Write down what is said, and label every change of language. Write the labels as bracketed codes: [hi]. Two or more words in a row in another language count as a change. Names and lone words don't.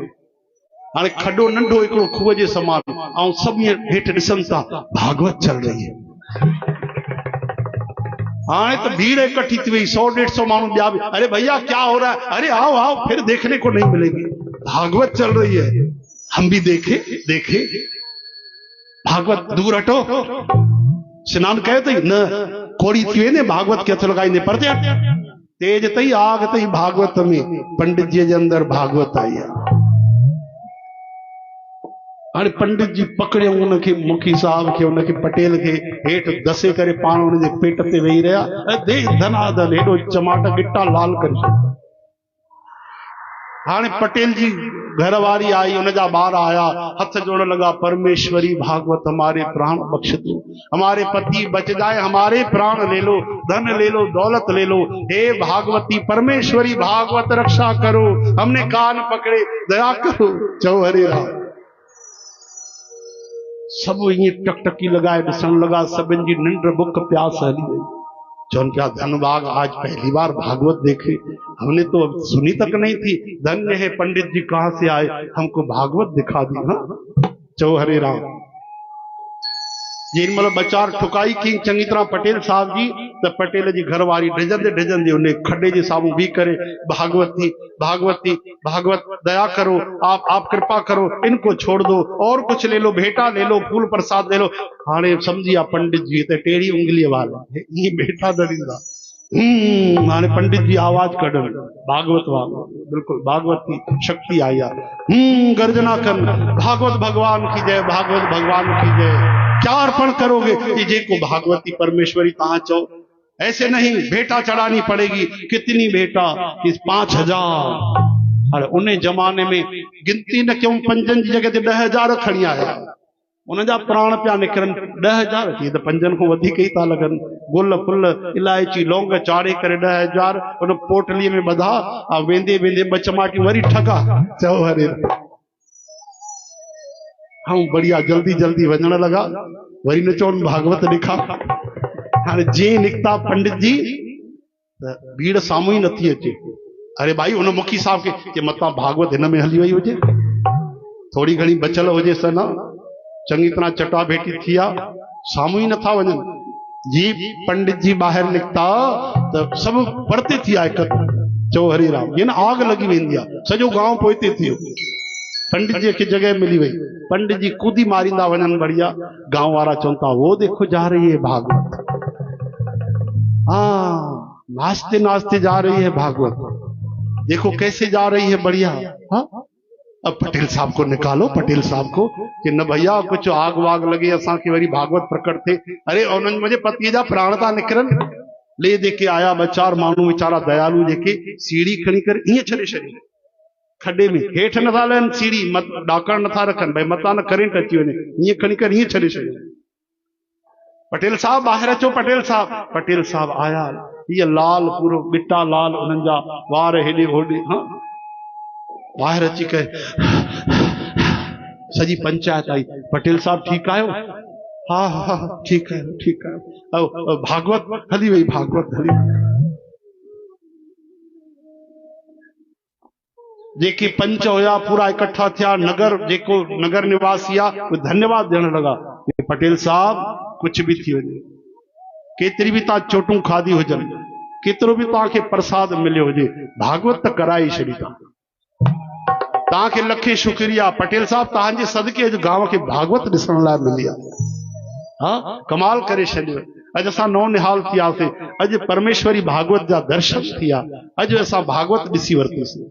[sd] हाणे खॾो नंढो हिकिड़ो खूह जे समान, ऐं सभु ईअं हेठि ॾिसनि था, [hi] भागवत चल रही है। हाँ तो भीड़ इकट्ठी थी गई, [sd] 100-150 मानू ॿिया [hi] भी, अरे भैया क्या हो रहा है, अरे आओ आओ, फिर देखने को नहीं मिलेगी, भागवत चल रही है। हम भी देखे देखे भागवत, दूर हटो, [sd] स्नान कयो तई न, कोड़ी थी वेंदे, भागवत के हथ लगाईंदे, परते हट, तेज तई आग तई भागवत में, पंडित जी जे अंदर [hi] भागवत आई है। [sd] हाणे पंडित जी पकड़ियो उनखे, मुखी साहब खे, उनखे पटेल खे हेठि दसे करे पाण उनजे पेट ते वेही रहिया, दे धनाधन हेॾो चमाट गिटा लाल करे। हाणे पटेल जी घरवारी आई, उनजा ॿार आया, हथ जोड़न लगा, [hi] परमेश्वरी भागवत हमारे प्राण बख्श दो, हमारे पति बच जाए, हमारे प्राण ले लो, धन ले लो, दौलत ले लो, हे भागवती परमेश्वरी भागवत रक्षा करो, हमने कान पकड़े, दया करो। [sd] चओ हरे राम। [hi] सब ये टकटकी लगाए [sd] ॾिसण लगा, सभिनि जी निंड बुक प्यास हली वई। [hi] चौन क्या धनबाग आज पहली बार भागवत देखे, हमने तो सुनी तक नहीं थी, धन्य है पंडित जी कहां से आए, हमको भागवत दिखा दी। [sd] हाँ चो हरे राम। जेन मतलब बचार ठुकाई की चंगी तरह पटेल साहब जी, तो पटेल जी घरवारी ढजंदे उन्हें खड्डे जे सामू भी करे, [hi] भागवती भागवती भागवत दया करो, आप कृपा करो, इनको छोड़ दो, और कुछ ले लो, भेंटा ले लो, फूल प्रसाद ले लो। [sd] हाणे समझिया पंडित जी [hi] तो टेढ़ी उंगली वाला ये भेंटा [sd] न ॾींदा। हाणे पंडित जी आवाज कढन, भागवत वांगुरु, [hi] बिल्कुल भागवत की शक्ति आई है। गर्जना कर, भागवत भगवान की जय, भागवत भगवान की जय। क्या अर्पण करोगे, [sd] कि जेको भागवती परमेश्वरी तहां चो, [hi] ऐसे नहीं, भेंटा चढ़ानी पड़ेगी। कितनी भेंटा, कि 5000। अरे उन जमाने में [sd] गिनती न क्यों, 5 जी जगह ते 10,000 खणी आया, उनजा प्राण पिया निकरन। 10,000 थी तो 5 को वधीक ही था लगन, गुल फुल इलायची लौंग चाड़े करे 10,000 उन पोटली में बधा, आ वेंदे वेंदे 2 चमाटियूं वरी ठगा। चओ हरे हम बढ़िया जल्दी जल्दी वजण लगा, वरी न चौन भागवत लिखा। हाँ जे निकता पंडित जी, भीड़ सामू ही नथी अचे। अरे भाई उन मुखी साहब के मता भागवत इन में हली वही हुजे, थोड़ी घणी बचल हुजे सना, चंगी तरह चटा भेटी थिया, सामू ही नथा वजन। जी पंडित जी बाहर निकता तो सब परते थिया एक। चो हरे राम, ये ना आग लगी वेंदी आ, सजो गांव पोइते थियो। पंडित जी की जगह मिली वही, पंडित जी कूदी मारींदा वञनि बढ़िया, गांव वाला चवंदा [hi] वो देखो जा रही है भागवत, हाँ नाचते नाचते जा रही है भागवत, देखो कैसे जा रही है बढ़िया। हाँ अब पटेल साहब को निकालो, पटेल साहब को कि न भैया कुछ आग वाग लगे [sd] असा की वरी भागवत प्रकट थे। अरे उन्हनि मुझे पति जा प्राण था निकरन, ले दे के आया ॿ चार माण्हू वीचारा दयालू जेके सीढ़ी खणी कर ईअं छॾे छॾी खॾे में, हेठि नथा लहनि सीढ़ी, ॾाकण नथा रखनि भई मतां न करंट अची वञे, ईअं खणी करे ईअं छॾे छॾियो। पटेल साहब ॿाहिरि अचो, पटेल साहब आया, ये लाल पूरो बिटा लाल उन्हनि जा वार हेॾे होॾे, हाँ ॿाहिरि अची करे सॼी पंचायत आई, पटेल साहब ठीकु आहियो? हा हा ठीकु आहियो, ठीकु आहियो। भागवत हली वई, भागवत हली वई। जेके पंच हुया पूरा इकट्ठा थिया, नगर जेको नगर निवासी आहे उहे धन्यवाद ॾियण लॻा, पटेल साहब कुछ भी थी वञे, केतिरी बि तव्हां चोटूं खाधी हुजनि, केतिरो बि तव्हांखे प्रसाद मिलियो हुजे, भागवत त कराए छॾी तव्हांखे लखे शुक्रिया पटेल साहब, तव्हांजे सदके अॼु गांव खे भागवत ॾिसण लाइ मिली आहे। हाँ कमाल करे छॾियो, अॼु असां नौ निहाल थियासीं, अॼु परमेश्वरी भागवत जा दर्शन थिया, अॼु असां भागवत ॾिसी वरितीसीं।